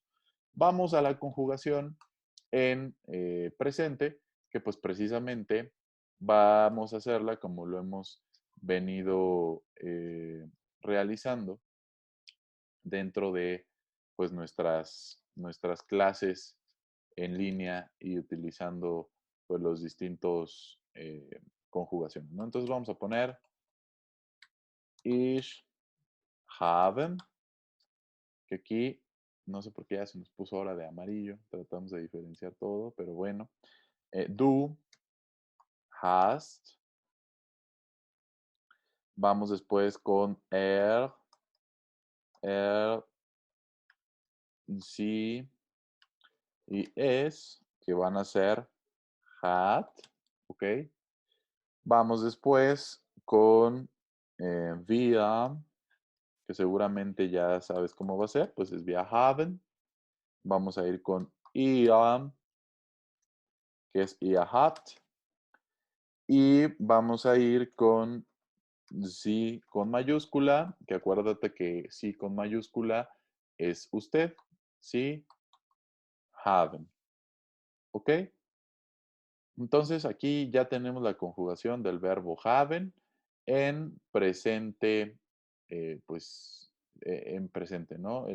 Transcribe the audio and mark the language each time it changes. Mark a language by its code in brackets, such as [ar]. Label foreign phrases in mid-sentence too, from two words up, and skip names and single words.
[es] Vamos a la conjugación en presente, que pues precisamente vamos a hacerla como lo hemos venido realizando dentro de pues nuestras clases en línea y utilizando pues los distintos conjugaciones, ¿no? Entonces vamos a poner [de] ich haben, [es] que aquí no sé por qué ya se nos puso ahora de amarillo, tratamos de diferenciar todo, pero bueno. [de] Du hast, [es] vamos después con [de] er, sie [es] y es, que van a ser hat, ¿ok? Vamos después con wir, que seguramente ya sabes cómo va a ser, pues es [de] wir haben. [es] Vamos a ir con ihr, que es [de] ihr habt. [es] Y vamos a ir con sí con mayúscula, que acuérdate que sí con mayúscula es usted, sí, haben, ¿ok? Entonces aquí ya tenemos la conjugación del verbo haben en presente, en presente, ¿no?